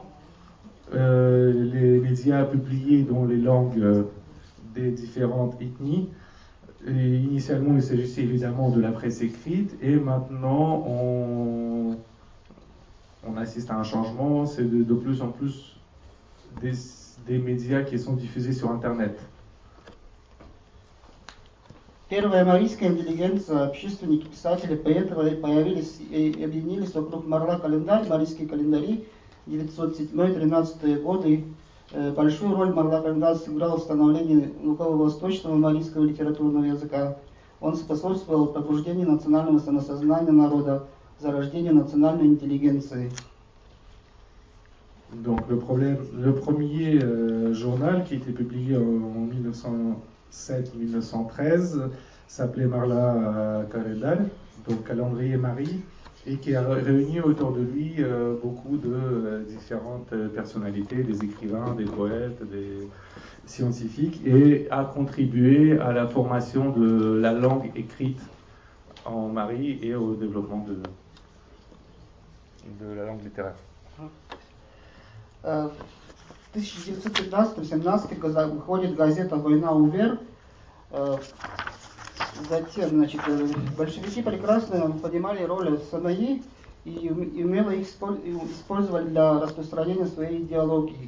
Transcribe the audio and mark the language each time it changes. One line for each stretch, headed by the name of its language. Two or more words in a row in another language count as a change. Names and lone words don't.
French: Les médias publiés dans les langues des différentes ethnies. Et initialement, il s'agissait évidemment de la presse écrite, et maintenant on assiste à un changement. C'est de plus en plus des médias qui sont diffusés sur Internet.
Russian: Первая марийская интеллигенция, общественники, писатели, поэты появились и объединились вокруг Марла календарь, марийские календари, 907-13 годы. Большую роль Марла календарь сыграл в становлении лугово-восточного марийского литературного языка. Он способствовал пробуждению национального самосознания народа, зарождению национальной интеллигенции.
French: Donc le premier journal qui a été publié en 1907-1913 s'appelait Marla Calendar, donc Calendrier Marie, et qui a réuni autour de lui beaucoup de différentes personnalités, des écrivains, des poètes, des scientifiques, et a contribué à la formation de la langue écrite en Marie et au développement de la langue littéraire.
Russian: В 1915-17 выходит газета «Война Увер». Затем, большевики прекрасно понимали роль СМИ и умело их использовали для распространения своей идеологии.